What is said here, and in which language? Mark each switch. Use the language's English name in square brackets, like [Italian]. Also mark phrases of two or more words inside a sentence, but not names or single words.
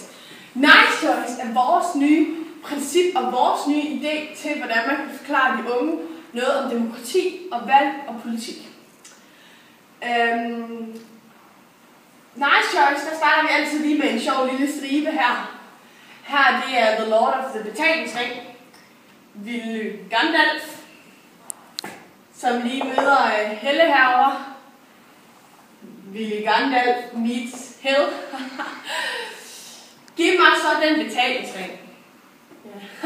[Danish] Nice Choice er vores nye princip og vores nye idé til, hvordan man kan forklare de unge noget om demokrati og valg og politik. Nice Choice, der starter vi altid lige med en sjov lille stribe her. Her det er The Lord of the Betalingsring, Willy Gandalf, som lige møder Helle herovre. [English] Willy Gandalf meets Hell. [Danish] Giv mig så den betalingsring. Ja.